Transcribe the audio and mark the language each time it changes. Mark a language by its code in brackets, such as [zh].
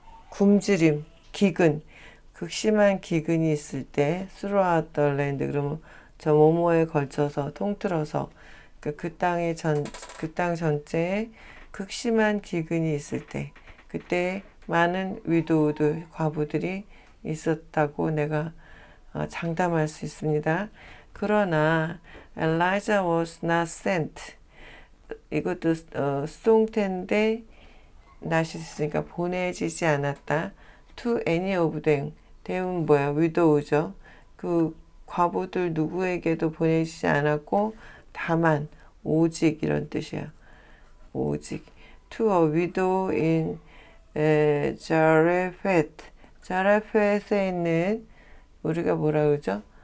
[ko] 굶주림 기근 극심한 기근이 있을 때 [en] throughout the land [ko] 그러면 저 모모에 걸쳐서 통틀어서 그 땅 전체에 극심한 기근이 있을 때 그때 많은 위도우들 과부들이 있었다고 내가 장담할 수 있습니다. 그러나 [en] Elijah was not sent [ko] 이것도 수동태인데 낫이 있으니까 보내지지 않았다. [en] To any of them [ko] 대운 뭐야? widow죠. 그 과부들 누구에게도 보내지지 않았고 다만 오직 이런 뜻이야. 오직 [en] to a widow in Zarephath [ko] 자레펫에 있는 우리가 뭐라 그러죠?